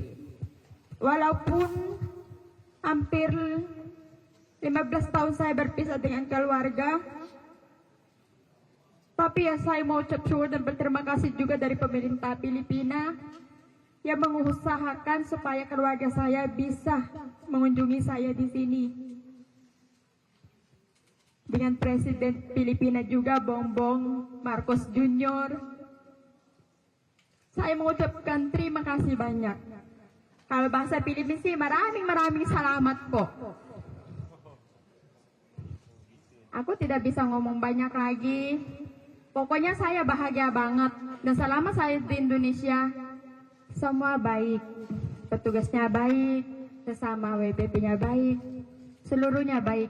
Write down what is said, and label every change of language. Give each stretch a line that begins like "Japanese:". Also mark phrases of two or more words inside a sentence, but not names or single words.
Indonesian: Walaupun hampir 15 tahun saya berpisah dengan keluarga, tapi ya saya mau ucap syukur dan berterima kasih juga dari pemerintah Filipina yang mengusahakan supaya keluarga saya bisa mengunjungi saya di sini. Dengan Presiden Filipina juga, Bongbong Marcos Junior. Saya mengucapkan terima kasih banyak. Kalau bahasa Filipina sih,
Filipino: maraming salamat po.
Indonesian: Aku tidak bisa ngomong banyak lagi. Pokoknya saya bahagia banget. Dan selama saya di Indonesia, semua baik. Petugasnya baik, sesama WPP-nya baik, seluruhnya baik.